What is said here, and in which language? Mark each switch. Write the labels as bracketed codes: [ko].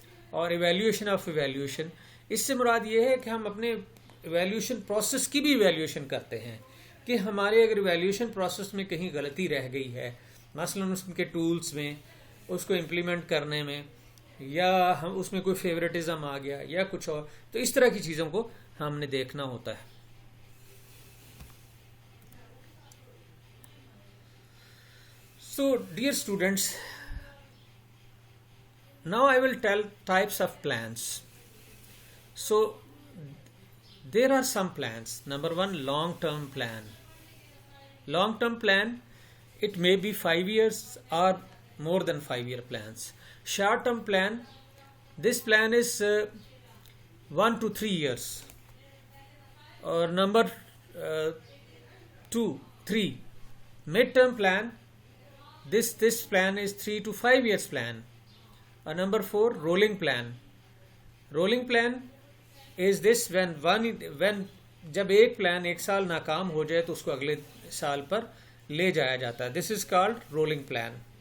[ur] اور evaluation of evaluation, اس سے مراد یہ ہے کہ ہم اپنے ایویلیویشن پروسیس کی بھی ایویلیویشن کرتے ہیں کہ ہمارے اگر ایویلیویشن پروسیس میں کہیں غلطی رہ گئی ہے، مثلا اس کے ٹولز میں، اس کو امپلیمنٹ کرنے میں، یا ہم اس میں کوئی فیوریٹزم آ گیا یا کچھ اور، تو اس طرح کی چیزوں کو ہم نے دیکھنا ہوتا ہے. [en] So dear students, now I will tell types of plans. So there are some plans. Number 1, long-term plan. Long-term plan, it may be 5 years or more than 5-year plans. Short-term plan, this plan is 1 to 3 years. Or number 3, mid-term plan. This plan is 3 to 5 years plan. Number 4, rolling plan. Rolling plan is this when جب ایک plan ایک سال ناکام ہو جائے تو اس کو اگلے سال پر لے جایا جاتا ہے. This is called rolling plan.